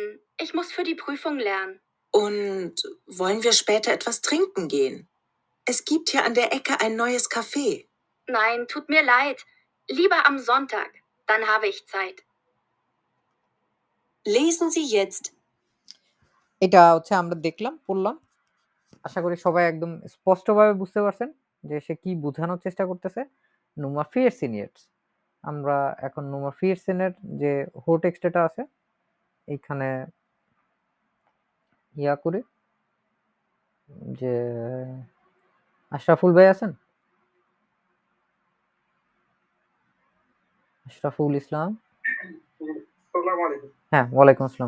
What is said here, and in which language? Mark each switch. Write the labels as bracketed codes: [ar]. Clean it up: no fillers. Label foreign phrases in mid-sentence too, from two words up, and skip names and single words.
[de] Ich muss für die Prüfung lernen. Und wollen wir später etwas trinken gehen? Es gibt hier an der Ecke ein neues Café. Nein, tut mir leid. Lieber am Sonntag. Dann habe ich Zeit. Lesen Sie jetzt. [bn] এটা হচ্ছে আমরা দেখলাম, পড়লাম। আশা করি সবাই একদম স্পষ্টভাবে বুঝতে পারছেন যে সে কি বোঝানোর চেষ্টা করতেছে। নুমা ফিরসিনিয়েটস, আমরা এখন নুমা ফিরসেনের যে হো টেক্সট এটা আছে এইখানে ইয়া করি, যে আশরাফুল ভাই আছেন, আশরাফুল ইসলাম, হ্যাঁ [ar] وعليكم السلام.